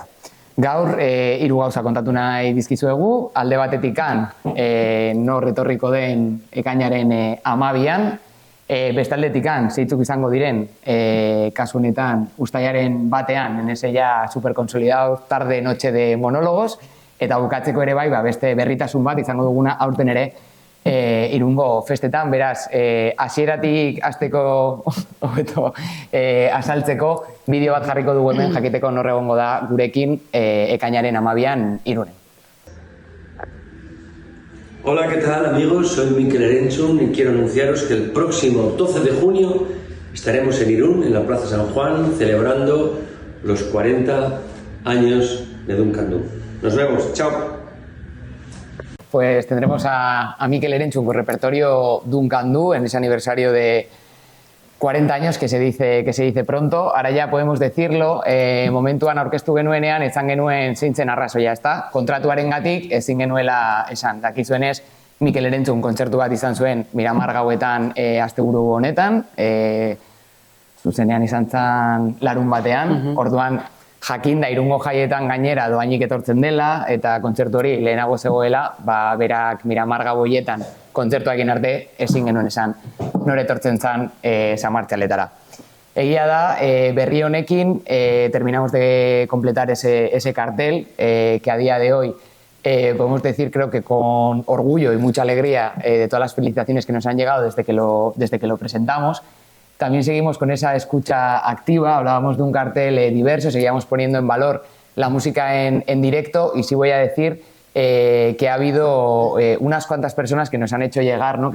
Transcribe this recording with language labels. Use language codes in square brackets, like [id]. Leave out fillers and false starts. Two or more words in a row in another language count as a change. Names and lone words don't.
[eu] Gaur, 3 gauza kontatu nahi dizkizuegu, alde batetikan nor etorriko den ekainaren 12an, bestaldetikan zeintzuk izango diren kasu honetan uztailaren 1ean, [es] enese ja superkonsolidado tarde noche de monólogos, [eu] eta bukatzeko ere bai, beste berritasun bat izango duguna aurten ere Irungo festetan, beraz, hasieratik hasteko azaltzeko bideo bat jarriko dugu hemen, jakiteko nor egongo da gurekin ekainaren 12an Irunen. [es] Hola, ¿qué tal amigos? Soy Mikel Erentzun y quiero anunciaros que el próximo 12 de junio estaremos en Irún, en la Plaza San Juan, celebrando los 40 años de Duncan Du. Nos vemos, chao. Pues tendremos a Mikel Erentzun con repertorio Duncan Du en ese aniversario de 40 años que se dice pronto. Ahora ya podemos decirlo, [eu] momentuan aurkeztu genuenean esan genuen zeintzen arrazoia, ezta? Kontratuarengatik ezin genuela esan. Dakizuenez, Mikel Erentzun kontzertu bat izan zuen Miramar gauetan asteburu honetan, zuzenean izan zen larun batean, orduan jakinda Irungo jaietan gainera doainik etortzen dela eta kontzertu hori lehenago zegoela, berak Miramar gauetan kontzertua egin arte ezin genuen esan nor etortzen zen San Martxaletara. Egia da, berri honekin [es] terminamos de completar ese cartel que a día de hoy podemos decir, creo que con orgullo y mucha alegría de todas las felicitaciones que nos han llegado desde que lo presentamos. También seguimos con esa escucha activa, hablábamos de un cartel diverso, seguíamos poniendo en valor la música en directo y sí voy a decir que ha habido unas cuantas personas que nos han hecho llegar, ¿no?